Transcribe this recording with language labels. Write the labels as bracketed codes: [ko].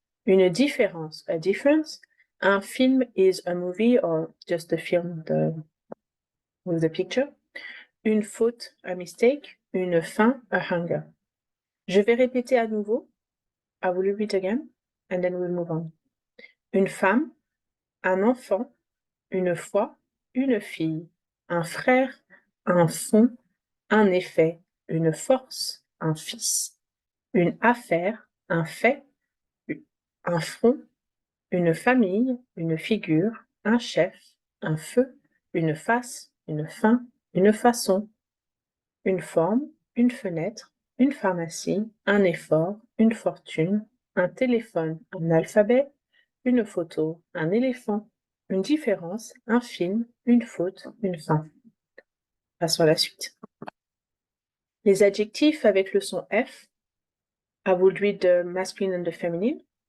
[fr] Une différence, [en] a difference. [fr] Un film [en] is a movie or just a film with the picture. [fr] Une faute, [en] a mistake. [fr] Une faim, [en] a hunger. [fr] Je vais répéter à nouveau. [en] I will repeat again, and then we'll move on. [fr] Une femme, un enfant, une fois, une fille, un frère, un fond, un effet, une force, un fils, une affaire, un fait, un front, une famille, une figure, un chef, un feu, une face, une fin, une façon, une forme, une fenêtre, une pharmacie, un effort, une fortune, un téléphone, un alphabet, une photo, un éléphant, une différence, un film, une faute, une fin. Passons à la suite. Les adjectifs avec le son F. [en] I will read the masculine and the feminine.